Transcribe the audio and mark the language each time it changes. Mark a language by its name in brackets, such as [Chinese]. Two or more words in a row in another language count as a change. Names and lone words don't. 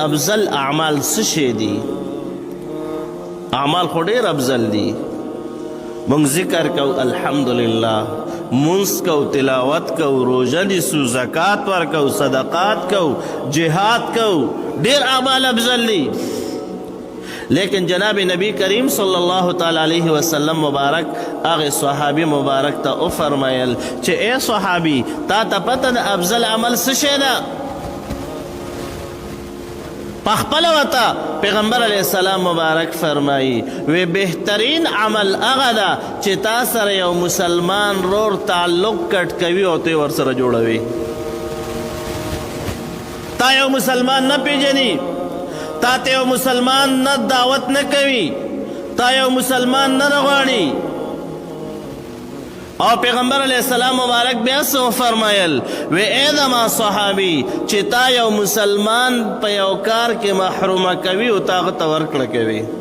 [Pashto] افضل اعمال څه شی دي اعمال خو ډېر افضل دي مونږ ذکر کو الحمدلله منس کو تلاوت کو روزه نیسو زکات ورکو صدقات کو جهاد کو ډیر اعمال افضل دي لیکن جناب نبی کریم [Arabic] صلی الله تعالی علیه وسلم [Pashto] مبارک هغه صحابي مبارک ته او فرمایل چې اے صحابي تا ته پته د افضل عمل څه شی ده پخپل وتا پیغمبر [Arabic] علیہ السلام [Pashto] مبارک فرمائی وی بہترین عمل هغه ده چې تا سره یو مسلمان رور تعلق کټ کوي او ته ور سره جوړوي تا یو مسلمان نه پیژني تا ته یو مسلمان نه دعوت نه کوي تا یو مسلمان نه غواړي او پیغمبر [Arabic] علیہ السلام [Pashto] مبارک بیا سو فرمایل وی اے زما صحابی چې تا یو مسلمان په یو کار کې محرومه کوي او تا ته ورکړه کوي